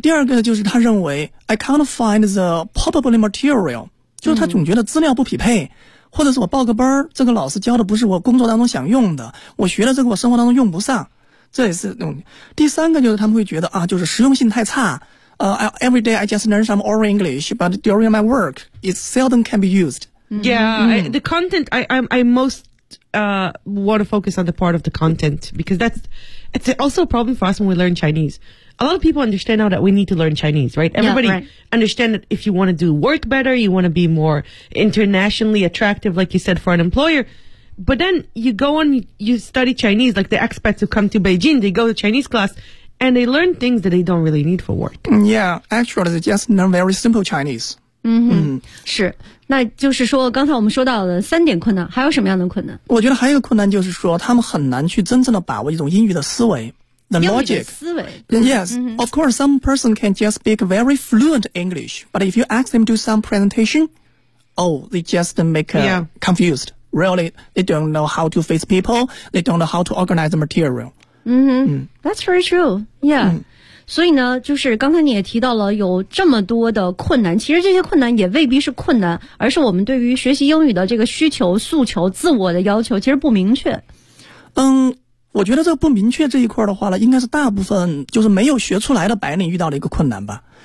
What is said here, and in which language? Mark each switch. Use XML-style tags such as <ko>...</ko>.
<zh>第二个就是他认为</zh> <en>I can't find the probable material.</en> <zh>就是他总觉得资料不匹配，或者是我报个班，这个老师教的不是我工作当中想用的，我学了这个我生活当中用不上。这也是用。第三个就是他们会觉得啊，就是实用性太差。</zh> <en>Every day I just learn some oral English, but during my work, it seldom can be used. The content, I most want to focus on the part of the content, because it's also a problem for us when we learn Chinese. A lot of people understand now that we need to learn Chinese, right? Understand that if you want to do work better, you want to be more internationally attractive, like you said, for an employer. But then you go on, you study Chinese, like the expats who come to Beijing, they go to Chinese class, and they learn things that they don't really need for work. Yeah, actually, they just learn very simple Chinese.</en> <zh>是，那就是说刚才我们说到了三点困难，还有什么样的困难？我觉得还有一个困难就是说他们很难去真正的把握一种英语的思维。</zh> <en>The logic.</en> <zh>思维</zh> <en>Yes, of course, some person can just speak very fluent English, but if you ask them to do some presentation, they just make confused. Really, they don't know how to face people, they don't know how to organize the material. That's very true. Yeah.</en> <zh>所以呢，就是刚才你也提到了有这么多的困难，其实这些困难也未必是困难，而是我们对于学习英语的这个需求、诉求、自我的要求其实不明确。我觉得这个不明确这一块的话呢，应该是大部分就是没有学出来的白领遇到的一个困难吧。</zh>